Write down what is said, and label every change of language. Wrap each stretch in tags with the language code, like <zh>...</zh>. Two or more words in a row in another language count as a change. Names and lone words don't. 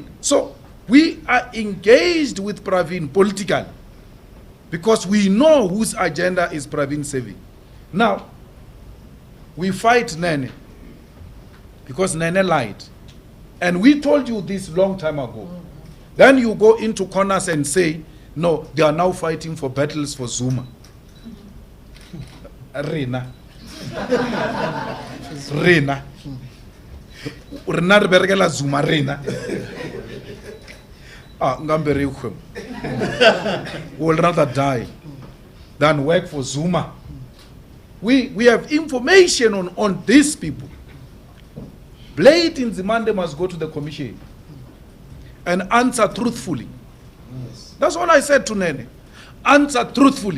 <en>So we are engaged with Pravin politically because we know whose agenda is Pravin serving. Now, we fight Nene because Nene lied. And we told you this long time ago. Then you go into corners and say, no, they are now fighting for battles for Zuma.</en> <nso>Rena. Rena. Rena bergela Zuma Rena.</nso> <en>Ngambere will rather die than work for Zuma. We have information on these people. Blade in Zimande must go to the commission and answer truthfully. That's all I said to Nene. Answer truthfully.</en>